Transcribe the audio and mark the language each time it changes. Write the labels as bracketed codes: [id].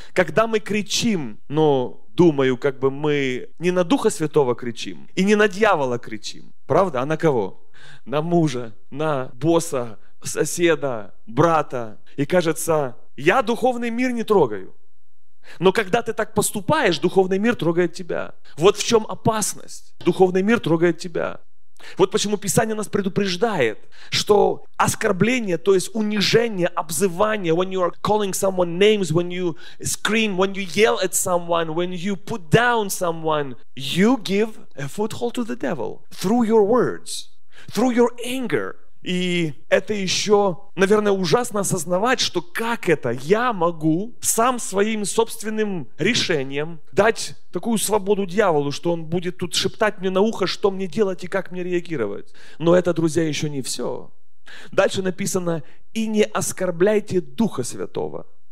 [ru] Когда мы кричим, но думаю, как бы мы не на Духа Святого кричим и не на дьявола кричим. Правда? А на кого? На мужа, на босса, соседа, брата. И кажется, я духовный мир не трогаю. Но когда ты так поступаешь, духовный мир трогает тебя. Вот в чем опасность. Духовный мир трогает тебя. Вот почему Писание нас предупреждает, что оскорбление, то есть унижение, обзывание, [en] when you are calling someone names, when you scream, when you yell at someone, when you put down someone, you give a foothold to the devil through your words, through your anger. [ru] И это еще, наверное, ужасно осознавать, что как это я могу сам своим собственным решением дать такую свободу дьяволу, что он будет тут шептать мне на ухо, что мне делать и как мне реагировать. Но это, друзья, еще не все. Дальше написано: «И не оскорбляйте Духа Святого».